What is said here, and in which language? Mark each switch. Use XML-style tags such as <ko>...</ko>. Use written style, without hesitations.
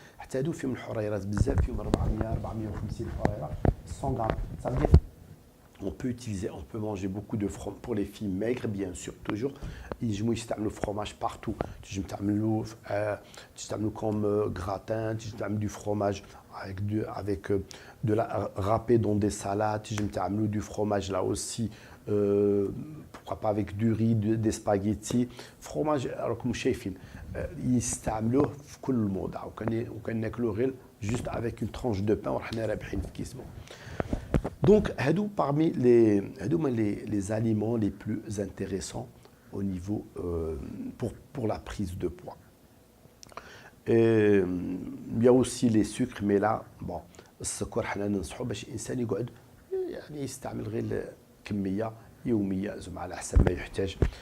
<ar>حتى هادو فيهم الحريرات بزاف، فيهم 450 حريره 100 grammes.</ar> <fr>ça veut dire on peut manger beaucoup de fromage pour les filles maigres, bien sûr, toujours.</fr> <ar>ينجموا يستعملوا fromage partout. تنجم تعملوا</ar> <fr>comme gratin, تنجم تعملوا du fromage avec de la râpé dans des salades, تنجم تعملوا du fromage là aussi, pourquoi pas avec du riz, des spaghettis.</fr> <ar>fromage راكم شايفين يستعملوه في كل الموضع، وكان ناكلوه غير</ar> <fr>juste avec une tranche de pain</fr> <ar>وحنا رابحين في كيسمو.</ar> <fr>Donc, parmi les aliments les plus intéressants au niveau pour la prise de poids. Et, il y a aussi les sucres, mais là, bon,</fr> <ar>السكر حنا ننصحوا باش الانسان يقعد يعني يستعمل غير كميه يوميه زعما على حسب ما يحتاج.</ar>